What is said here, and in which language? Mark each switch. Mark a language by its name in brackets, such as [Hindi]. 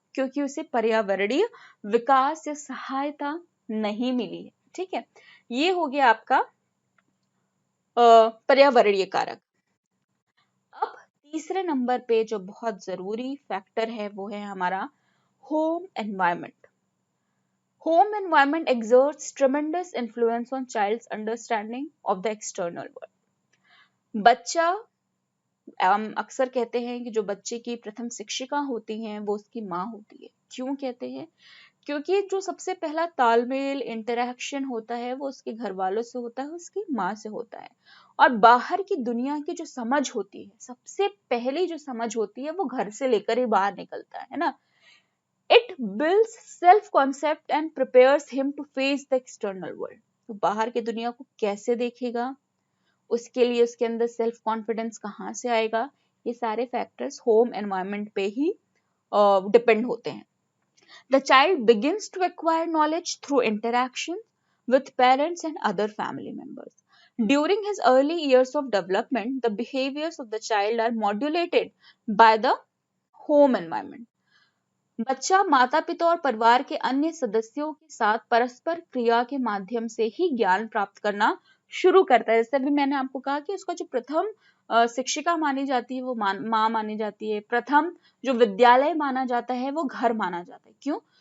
[Hindi] क्योंकि उसे पर्यावरणीय विकास या सहायता नहीं मिली है, ठीक है। ये हो गया आपका पर्यावरणीय कारक। अब तीसरे नंबर पे जो बहुत जरूरी फैक्टर है वो है हमारा home environment. [English] Home environment exerts tremendous influence on child's understanding of the external world. [Hindi] बच्चा, हम अक्सर कहते हैं कि जो बच्चे की प्रथम शिक्षिका होती हैं वो उसकी माँ होती है। क्यों कहते हैं? क्योंकि जो सबसे पहला तालमेल इंटरेक्शन होता है वो उसके घर वालों से होता है, उसकी माँ से होता है। और बाहर की दुनिया की जो समझ होती है, सबसे पहली जो समझ होती है वो घर से लेकर ही बाहर निकलता है ना। [English] It builds self concept and prepares him to face the external world। [Hindi] तो बाहर की दुनिया को कैसे देखेगा, उसके लिए उसके अंदर सेल्फ कॉन्फिडेंस कहाँ से आएगा, ये सारे फैक्टर्स होम एनवायरनमेंट पे ही डिपेंड होते हैं। [English] The child begins to acquire knowledge through interaction with parents and other family members. During his early years of development, the behaviors of the child are modulated by the home environment. [Hindi] बच्चा माता पिता और परिवार के अन्य सदस्यों के साथ परस्पर क्रिया के माध्यम से ही ज्ञान प्राप्त करना शुरू करता है। जैसे अभी मैंने आपको कहा कि उसका जो प्रथम शिक्षिका मानी जाती है वो माँ मानी जाती है। प्रथम जो विद्यालय माना जाता है वो घर माना जाता है। क्यों?